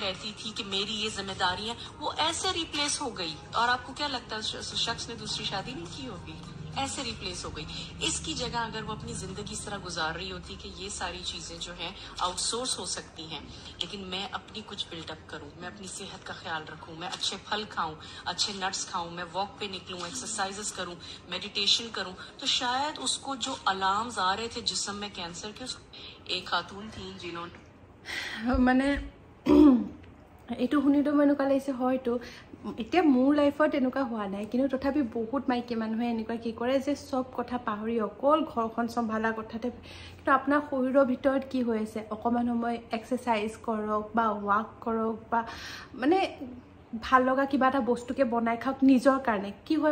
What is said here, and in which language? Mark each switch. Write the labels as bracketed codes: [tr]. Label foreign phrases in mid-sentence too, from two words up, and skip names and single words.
[hi] रहती थी कि मेरी ये जिम्मेदारी है वो ऐसे रिप्लेस हो गई और आपको क्या लगता है शख्स ने दूसरी शादी नहीं की होगी ऐसे रिप्लेस हो गई इसकी जगह अगर वो अपनी जिंदगी इस तरह गुजार रही होती कि ये सारी चीजें जो हैं आउटसोर्स हो सकती हैं लेकिन मैं अपनी कुछ बिल्डअप करूं मैं अपनी सेहत का ख्याल रखूं मैं अच्छे फल खाऊं अच्छे नट्स खाऊं मैं वॉक पे निकलूं एक्सरसाइजेस करूं मेडिटेशन करूं तो शायद उसको जो अलार्म्स आ रहे थे जिस्म में कैंसर के एक खातून थी जिन्होंने [as] माने एटू শুনিটো মই এনেকুৱা লাগিছে হয়তো এতিয়া মোৰ লাইফত এনেকুৱা হোৱা নাই কিন্তু তথাপি বহুত মাইকি মানুহে এনেকুৱা কি কৰে যে সব কথা পাহৰি অকল ঘৰখন সম্ভালা কথাতে কিন্তু আপোনাৰ শৰীৰৰ ভিতৰত কি হৈ আছে অকমান সময় এক্সাৰসাইজ কৰক বা ওয়াক কৰক বা মানে ভাল লগা কিবা এটা বস্তুকে বনাই খাওক নিজৰ কাৰণে কি হয়